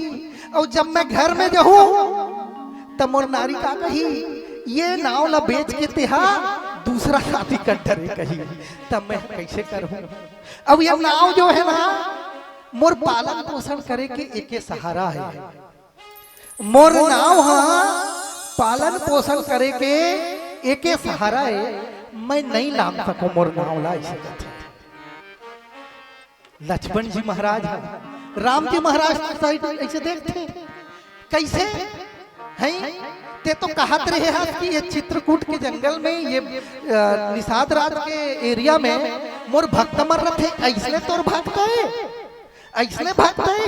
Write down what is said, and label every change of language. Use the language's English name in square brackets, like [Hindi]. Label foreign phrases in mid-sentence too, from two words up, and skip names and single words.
[Chhattisgarhi] और जब मैं घर में जाऊं तब मोर नारी का कही, ये नाव ला बेच के तेहा दूसरा शादी कर डरे कही। तब मैं कैसे करूं? अब ये नाव जो है ना मोर पालन पोषण करे के एके सहारा है। मोर नाव हाँ पालन पोषण करे के एके सहारा है। मैं नहीं लाम सको मोर नाव ला ऐसे कहते। लक्ष्मण जी महाराज है, राम जी महाराज साइड ऐसे देखते कैसे हैं? ते तो कहत रहे हैं कि ये चित्रकूट के जंगल में, ये निषाद राज के एरिया में मोर भक्त मर रहे, ऐसने तोर भक्त है, ऐसने भक्त है।